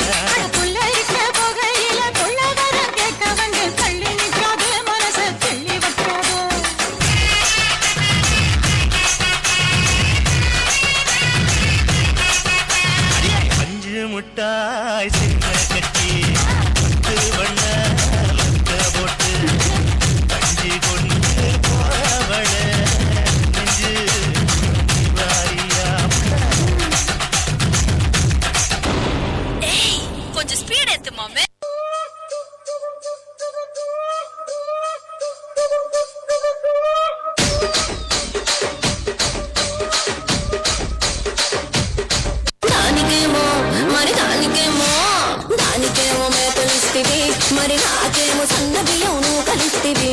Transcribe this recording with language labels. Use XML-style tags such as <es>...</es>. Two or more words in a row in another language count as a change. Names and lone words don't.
<ta>அஞ்சு முட்டாய் சின்ன கட்டி வண்ண போட்டு கஞ்சி கொண்டு போவள நெஞ்சு கொஞ்சம் ஸ்பீட் ஏத்து மாமே.</ta> <te>దానికేమో మరి దానికేమో మేకలిస్తివి, మరి నాకేమో సన్న బియ్యం నువ్వు కలిస్తివి.</te>